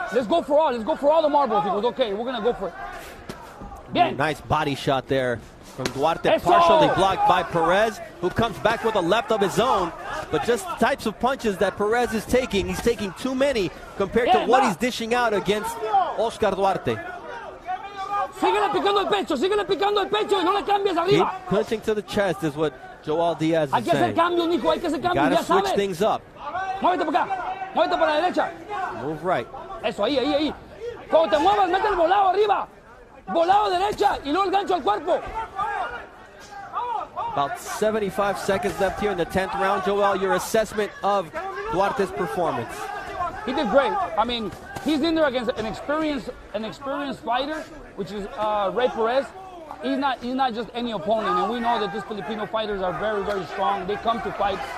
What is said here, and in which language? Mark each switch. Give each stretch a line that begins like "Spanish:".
English: Let's go for all the marbles. He goes, okay, we're going to go for it.
Spanish: Bien.
English: Nice body shot there from Duarte, partially blocked by Perez, who comes back with a left of his own. But just the types of punches that Perez is taking, he's taking too many compared to what he's dishing out against Oscar Duarte.
Spanish: Síguele picando el pecho y no le cambies arriba.
English: Keep punching to the chest is what Joel Diaz is saying.
Spanish: Hay que hacer cambios, Nico, hay que hacer cambios, ya sabes.
English: Gotta switch things up.
Spanish: Muévete para acá, muévete para la derecha.
English: Move right.
Spanish: Eso, ahí. Cuando te muevas, mete el volado arriba. Volado derecha y luego el gancho al cuerpo.
English: About 75 seconds left here in the 10th round. Joel, your assessment of Duarte's performance? He did great. I mean, he's in there against an experienced fighter, which is Rey Perez. He's not just any opponent, and we know that these Filipino fighters are very, very strong. They come to fight.